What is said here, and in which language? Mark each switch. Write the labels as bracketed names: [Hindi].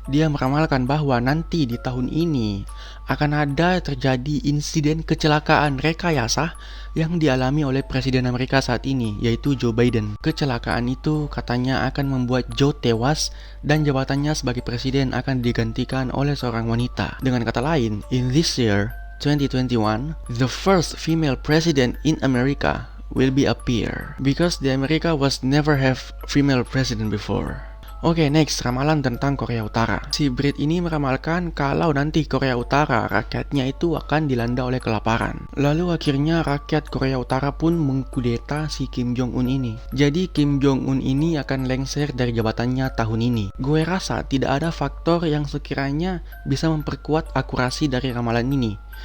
[Indonesian] Dia meramalkan bahwa nanti di tahun ini akan ada terjadi insiden kecelakaan rekayasa yang dialami oleh Presiden Amerika saat ini, yaitu Joe Biden. Kecelakaan itu katanya akan membuat Joe tewas dan jabatannya sebagai presiden akan digantikan oleh seorang wanita. Dengan kata lain, [English] in this year 2021, the first female president in America will be appear because the America was never have female president before. [Indonesian] Oke, next, ramalan tentang Korea Utara. Si Brit ini meramalkan kalau nanti Korea Utara rakyatnya itu akan dilanda oleh kelaparan. Lalu akhirnya rakyat Korea Utara pun mengkudeta si Kim Jong-un ini. Jadi Kim Jong-un ini akan lengser dari jabatannya tahun ini. Gue rasa tidak ada faktor yang sekiranya bisa memperkuat akurasi dari ramalan ini.